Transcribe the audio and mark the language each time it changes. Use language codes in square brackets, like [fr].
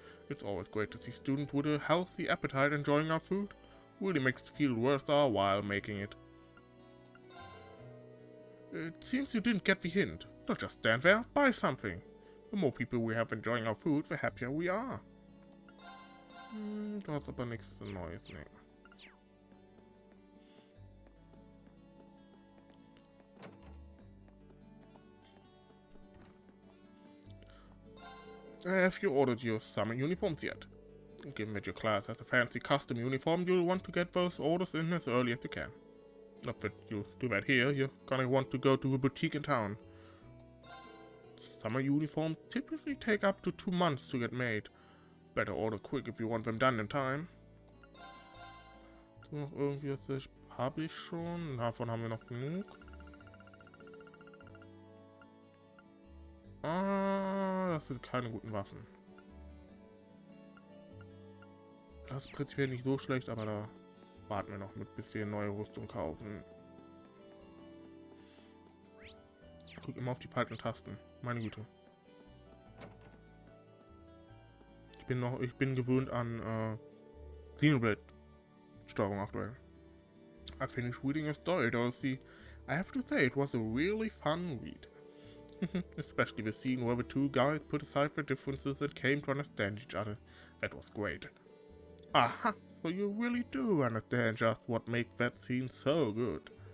[en] It's always great to see students with a healthy appetite enjoying our food. Really makes it feel worth our while making it. It seems you didn't get the hint. Don't just stand there, buy something. The more people we have enjoying our food, the happier we are. [de] Da ist aber nichts Neues, ne. [en] Have you ordered your summer uniforms yet? Given that your class has a fancy custom uniform, you'll want to get those orders in as early as you can. Not that you'll do that here, you're gonna want to go to the boutique in town. Summer uniforms typically take up to 2 months to get made. Better order quick if you want them done in time. [de] Noch irgendwie was habe ich schon. Davon haben wir noch genug. Das sind keine guten Waffen. Das ist prinzipiell nicht so schlecht, aber da warten wir noch mit, bis wir neue Rüstung kaufen. Ich guck immer auf die falschen Tasten. Meine Güte. Ich bin gewöhnt an Xenoblade Steuerung aktuell. [en] I finished reading a story, Dorothy. I have to say it was a really fun read. Especially the scene where the two guys put aside their differences and came to understand each other. That was great. Aha! So you really do understand just what makes that scene so good.